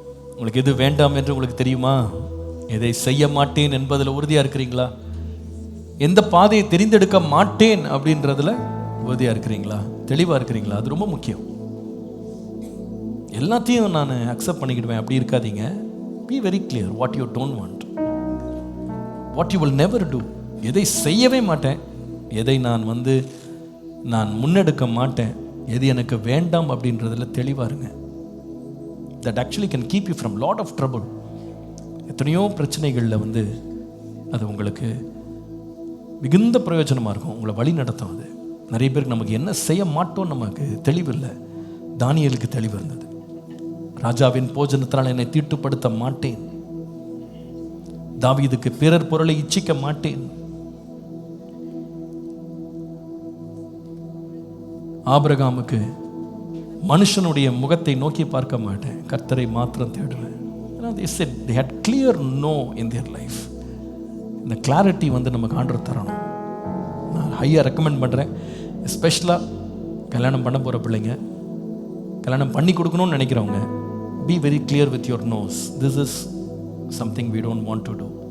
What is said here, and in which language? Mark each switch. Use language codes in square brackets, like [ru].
[ta] உங்களுக்கு எது வேண்டாம் என்று உங்களுக்கு தெரியுமா? எதை செய்ய மாட்டேன் என்பதில் உறுதியாக இருக்கிறீங்களா? எந்த பாதையை தெரிந்தெடுக்க மாட்டேன் அப்படின்றதுல உறுதியாக இருக்கிறீங்களா? தெளிவாக இருக்கிறீங்களா? அது ரொம்ப முக்கியம். எல்லாத்தையும் நான் அக்செப்ட் பண்ணிக்கிடுவேன் அப்படி இருக்காதீங்க. [en] Be very clear what you don't want, what you will never do. [ta] எதை செய்யவே மாட்டேன், எதை நான் முன்னெடுக்க மாட்டேன், எது எனக்கு வேண்டாம் அப்படின்றதுல தெளிவாக இருங்க. [en] That actually can keep you from lot of trouble. [ta] எத்தனையோ பிரச்சனைகளில் அது உங்களுக்கு மிகுந்த பிரயோஜனமாக இருக்கும், உங்களை வழி நடத்தும். அது நிறைய பேருக்கு நமக்கு என்ன செய்ய மாட்டோம் நமக்கு தெளிவில்லை. தானியேலுக்கு தெளிவு இருந்தது. ராஜாவின் போஜனத்தினால் என்னை தீட்டுப்படுத்த மாட்டேன், தாவீதுக்கு பிறர் பொருளை இச்சிக்க மாட்டேன், ஆபிரகாமுக்கு மனுஷனுடைய முகத்தை நோக்கி பார்க்க மாட்டேன், கர்த்தரை மாத்திரம் தேடுவேன். [en] They said they had clear no in their life. [ta] இந்த கிளாரிட்டி நமக்கு ஆண்டவர் தரணும். நான் ஹையாக ரெக்கமெண்ட் பண்ணுறேன். எஸ்பெஷலாக கல்யாணம் பண்ண போகிற பிள்ளைங்க, கல்யாணம் பண்ணி கொடுக்கணும்னு நினைக்கிறவங்க, [en] be very clear with your nose. This is something we don't want to do.